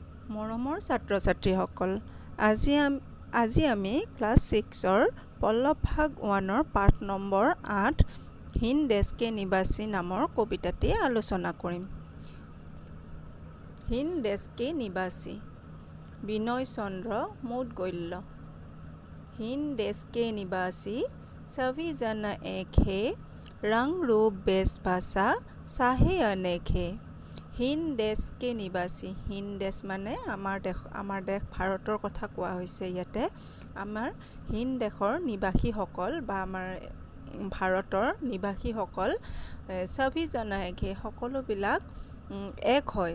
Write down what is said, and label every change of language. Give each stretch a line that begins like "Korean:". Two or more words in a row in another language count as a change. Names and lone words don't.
Assamese: মৰমৰ ছাত্ৰ ছাত্ৰীসকল, আজি আমি ক্লাছ 6ৰ পল্লৱ ভাগ 1ৰ পাঠ নম্বৰ 8 হিন দেশকে নিবাসী নামৰ কবিতাটি আলোচনা কৰিম। হিন দেশকে নিবাসী বিনয় চন্দ্ৰ মৌদগল্য।
Hindi: हिंद देश के निवासी सभी जन एक है, रंग रूप बेश भाषा चाहे अनेक है।
Assamese: হিন দেশকে নিবাসী, হিন দেশ মানে আমাৰ দেশ ভাৰতৰ কথা কোৱা হৈছে। ইয়াতে আমাৰ হিন দেশৰ নিবাসীসকল বা আমাৰ ভাৰতৰ নিবাসীসকল
Hindi: सभी जन एक है,
Assamese: সকলোবিলাক এক হয়।